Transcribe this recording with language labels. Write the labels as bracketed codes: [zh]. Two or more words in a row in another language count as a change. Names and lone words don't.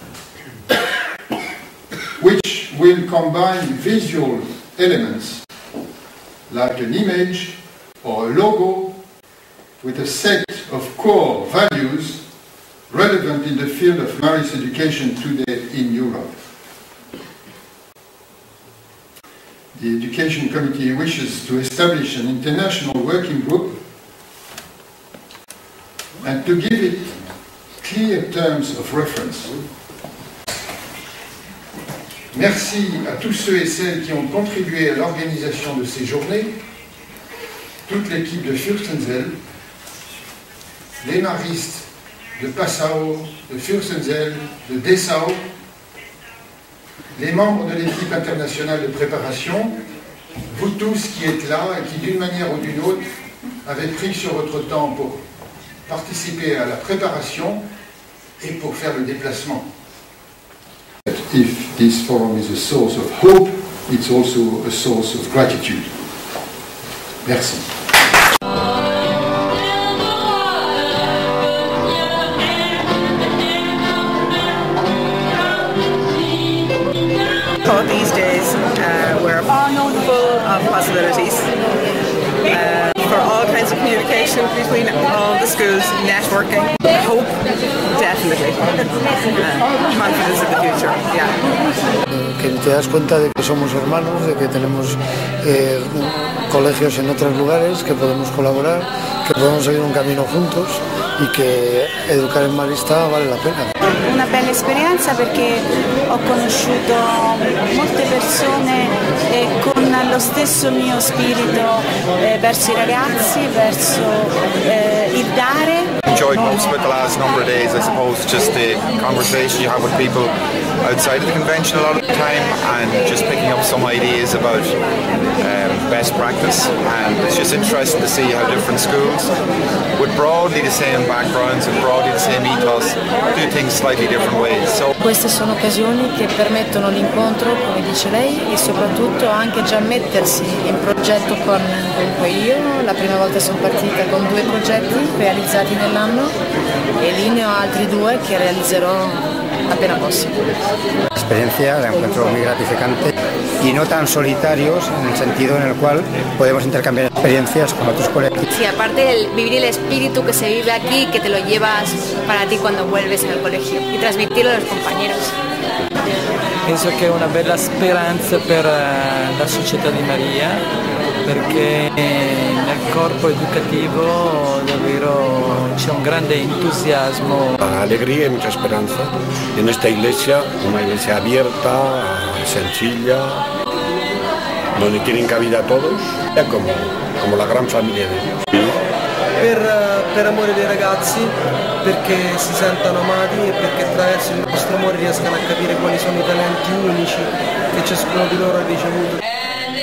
[en] which will combine visual elements like an image or a logo with a set of core values relevant in the field of Marist education today in Europe. The Education Committee wishes to establish an international working group and to give it clear terms of reference. [fr] Merci à tous ceux et celles qui ont contribué à l'organisation de ces journées, toute l'équipe de Fürstenzell, les maristes de Passau, de Fürstenzell, de Dessau, les membres de l'équipe internationale de préparation, vous tous qui êtes là et qui d'une manière ou d'une autre avez pris sur votre temps pour participer à la préparation et pour faire le déplacement. [en] If this forum is a source of hope, it's also a source of gratitude. [fr] Merci. [en] These days we're full of possibilities for all kinds of communication between all the schools, networking, hope, definitely, confidence in the future, yeah. [es] Que te das cuenta de que somos hermanos, de que tenemos colegios en otros lugares, que podemos colaborar, que podemos seguir un camino juntos y que [it] educare in [es] Marista vale la pena. [it] Una bella esperienza perché ho conosciuto molte persone con lo stesso mio spirito verso I ragazzi, verso il dare. [en] Enjoyed most of it the last number of days, I suppose, just the conversation you have with people outside of the convention a lot of the time and just picking up some ideas about best practice, and it's just interesting to see how different schools with broadly the same backgrounds and broadly the same ethos do things slightly different ways. So [it] queste sono occasioni che permettono l'incontro, come dice lei, e soprattutto anche già mettersi in progetto con io. La prima volta sono partita con 2 progetti realizzati nell'anno e lì ne ho altri 2 che realizzerò appena possible. [es] Experiencia la encuentro muy gratificante y no tan solitarios en el sentido en el cual podemos intercambiar experiencias con otros colegas. Sí, aparte del vivir el espíritu que se vive aquí, que te lo llevas para ti cuando vuelves en el colegio y transmitirlo a los compañeros. [it] Penso che è una bella speranza per la società di Maria, perché nel corpo educativo davvero c'è un grande entusiasmo. [es] Alegría y mucha esperanza en esta iglesia, una iglesia abierta, sencilla, donde tienen cabida todos, como la gran familia de Dios. [it] Per amore dei ragazzi, perché si sentano amati e perché attraverso il nostro amore riescano a capire quali sono I talenti unici che ciascuno di loro ha ricevuto.